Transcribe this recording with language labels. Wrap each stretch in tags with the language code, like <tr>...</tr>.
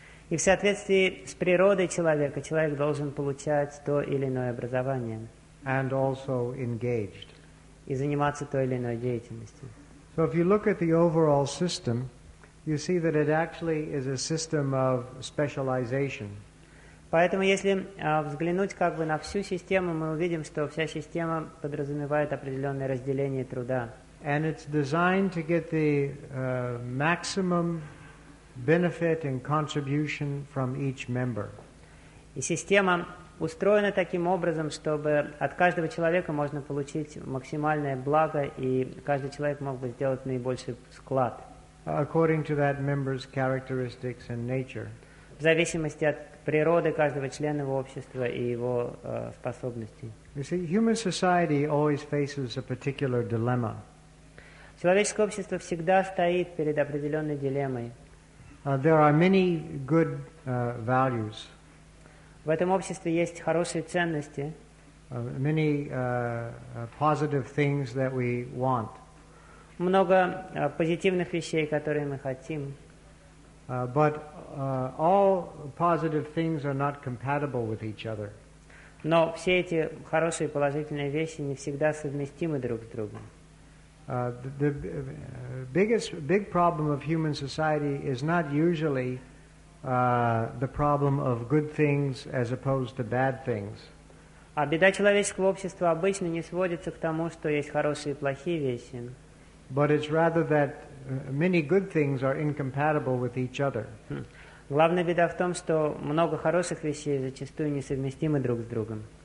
<ru>И в соответствии с природой человека, человек должен получать то или иное образование.</ru> <en>And also engaged.</en> <ru>И заниматься той или иной деятельностью.</ru> <en>So if you look at the overall system, you see that it actually is a system of specialization.</en> <ru>Поэтому если взглянуть как бы на всю систему, мы увидим, что вся система подразумевает определенное разделение труда.</ru> <en>And it's designed to get the maximum benefit and contribution from each member.</en> <ru>И система устроена таким образом, чтобы от каждого человека можно получить максимальное благо, и каждый человек мог бы сделать наибольший вклад.</ru> <en>According to that member's characteristics and nature.</en> <ru>В зависимости от природы каждого члена общества и его способностей.</ru> <en>You see, human society always faces a particular dilemma.</en> <ru>Человеческое общество всегда стоит перед определенной дилеммой.</ru> <en>There are many good values.</en> <ru>В этом обществе есть хорошие ценности.</ru> <en>Many positive things that we want.</en> <ru>Много позитивных вещей, которые мы хотим.</ru> <en>But all positive things are not compatible with each other.</en> <ru>Но все эти хорошие положительные вещи не всегда совместимы друг с другом.</ru> <en>The big problem of human society is not usually the problem of good things as opposed to bad things.</en> <ru>А беда человеческого общества обычно не сводится к тому, что есть хорошие и плохие вещи.</ru> <en>But it's rather that many good things are incompatible with each other.</en> <ru>Главная беда в том, что много хороших вещей зачастую несовместимы друг с другом.</ru>